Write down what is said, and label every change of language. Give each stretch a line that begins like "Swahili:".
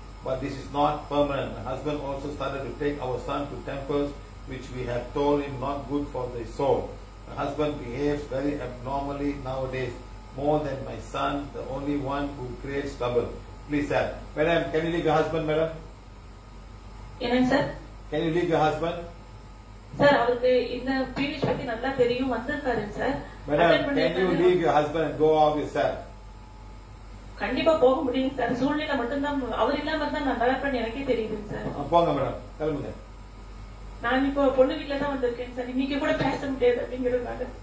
English: But this is not permanent. My husband also started to take our son to temples, which we have told him not good for the soul. My husband behaves very abnormally nowadays, more than my son, the only one who creates trouble. Please, sir. Madam, can you leave your husband, madam? Yes, sir. Can you leave your husband?
Tamil: Sir, அவருக்கு இந்த period பத்தி நல்லா தெரியும் வந்திருக்காரு sir.
English: Madam, can you leave your husband and go out yourself?
Tamil: கண்டிப்பா போக முடியும் sir. சூழ்நிலை மட்டும்தான் அவர் இல்லாம தான் நான் டெவலப்மெண்ட் எனக்கே தெரியுது சார். போங்க மேடம், கிளம்புங்க. நான் இப்போ பொண்ணு வீட்ல தான் வந்திருக்கேன் சார். இன்னைக்கு கூட பேச முடியாது அப்படிங்கிறதுனால.